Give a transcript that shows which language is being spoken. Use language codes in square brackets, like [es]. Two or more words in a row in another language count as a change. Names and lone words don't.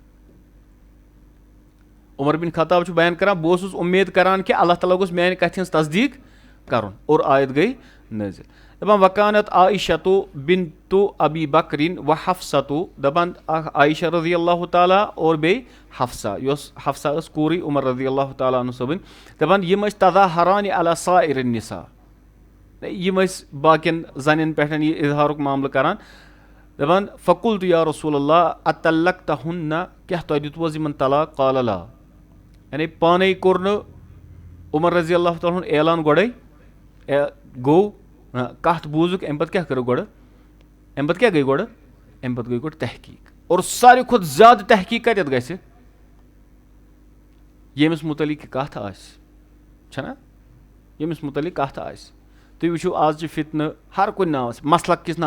[ks] عمر بن خطاب چھُ بیان کران بہٕ اوسُس اُمید کران کہِ اللہ تعالیٰ گوٚژھ میانہِ کتھِ ہٕنٛز تصدیٖق کرُن اور آیت گٔے نٲزِل دپان [ar] وکانت عایشتُ بِنتُ ابی بکرِن و حفصتُ [ks] دپان اکھ عایشہ [ar] رضی اللہ تعالیٰ [ks] اور بیٚیہِ حفصہ یۄس حفصہ ٲس کوٗرٕے عمر [ar] رضی اللہ تعالیٰ عنہ [ks] صٲبٕنۍ دپان یِم ٲسۍ [ar] تظاہرانہِ علی سائر النساء [ks] یِم ٲسۍ باقین زنٮ۪ن پٮ۪ٹھ یہِ اِظہارُک معاملہٕ کران دپان [ar] فقُلتُ یا رسول اللہ اطلقتہُنَّ [ks] کیاہ تۄہہِ دِتوٕ حظ یِمن طلاق [ar] قال لا [ks] یعنی پانے کوٚر نہٕ عمر [ar] رضی اللہ تعالیٰ [ks] ہُن اعلان گۄڈے گوٚو کتھ بوٗزُکھ امہِ پتہٕ کیاہ کٔرٕکھ گۄڈٕ امہِ پتہٕ کیاہ گٔے گۄڈٕ امہِ پتہٕ گٔے گۄڈٕ تحقیٖق اور ساروی کھۄتہٕ زیادٕ تحقیٖق کتٮ۪تھ گژھِ ییٚمِس مُتعلِق یہِ کتھ آسہِ چھنا ییٚمِس مُتعلِق کتھ آسہِ تُہۍ وٕچھِو آز چھِ فِتنہٕ ہر کُنہِ ناوس مسلک کِس